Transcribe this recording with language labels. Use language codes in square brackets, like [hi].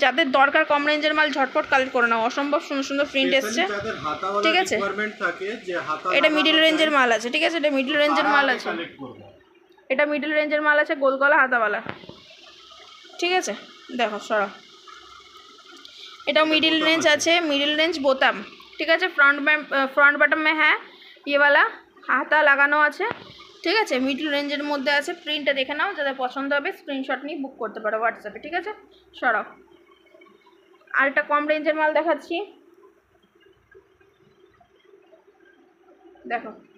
[bn] যাদের দরকার কম রেঞ্জের মাল ঝটপট কালেক্ট করে নাও, অসম্ভব সুন্দর সুন্দর প্রিন্ট এসছে, ঠিক আছে। এটা মিডল রেঞ্জের মাল আছে, ঠিক আছে। এটা মিডল রেঞ্জের মাল আছে, এটা মিডল রেঞ্জের মাল আছে, গোল গলা হাতাওয়ালা, ঠিক আছে। দেখো সরাও। এটাও মিডিল রেঞ্জ আছে, মিডিল রেঞ্জ বোতাম, ঠিক আছে। [hi] फ्रंट बटन में है ये वाला, [bn] হাতা লাগানো আছে, ঠিক আছে। মিডল রেঞ্জের মধ্যে আছে, প্রিন্টটা দেখে নাও, যাদের পছন্দ হবে স্ক্রিনশট নিয়ে বুক করতে পারো হোয়াটসঅ্যাপে, ঠিক আছে। সরাও। আর একটা কম রেঞ্জের মাল দেখাচ্ছি, দেখো।